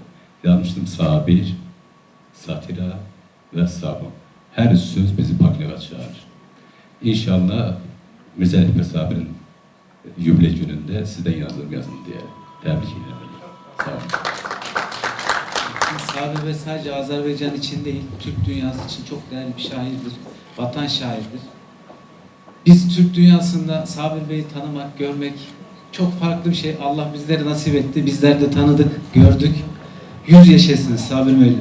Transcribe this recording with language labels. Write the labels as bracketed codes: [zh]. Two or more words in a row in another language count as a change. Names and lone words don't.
[az] Yazmışdım Sabir, Satira və Sabun. Hər üç söz bizi paklığa çağırır. İnşallah Mirzə Ələkbər Sabirin yubiley günündə sizdən yazdığım yazını deyərəm. Təbrik edirəm. Sağ olun. [tr] Sabir Bey sadece Azerbaycan için değil, Türk dünyası için çok değerli bir şairdir, vatan şairdir. Biz Türk dünyasında Sabir Bey'i tanımak, görmek çok farklı bir şey. Allah bizleri nasip etti, bizler de tanıdık, gördük. [az] 100 yaşasınız Sabir Müəllim.